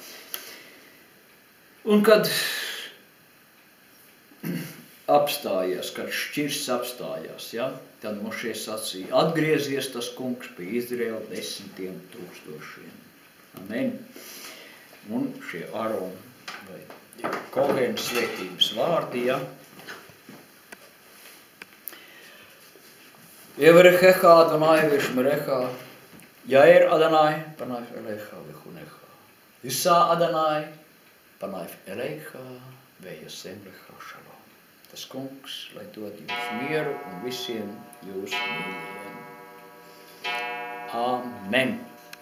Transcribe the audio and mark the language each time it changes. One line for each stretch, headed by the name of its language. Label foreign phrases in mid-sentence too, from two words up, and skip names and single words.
Latvian: Un kad apstājās, kad šķirs apstājās, ja? Tad Mošē sacīja, atgriezies tas kungs pie Izraela 10 000. Amen. Un šie Ārona vai Kohēna svētības vārdi, ja?
Hebrew: יברכך אדוני וישמרך, יאר אדוני פניו אליך ויחנך, ישא אדוני פניו אליך וישם לך שלום.
Latvian: Tas kungs, lai dod jūs mieru un visiem jūs mīļiem. Amen.